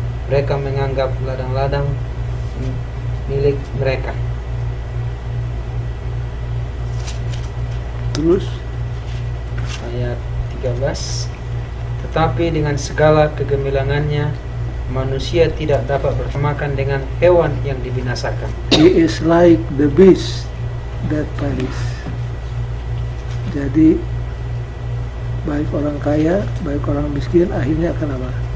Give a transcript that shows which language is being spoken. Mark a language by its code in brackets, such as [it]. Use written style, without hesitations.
[id] Mereka menganggap ladang-ladang milik mereka. Terus Ayat 13, tetapi dengan segala kegemilangannya manusia tidak dapat bersamakan dengan hewan yang dibinasakan. [en] he is like the beast that perish. [id] Jadi baik orang kaya, baik orang miskin, akhirnya akan apa?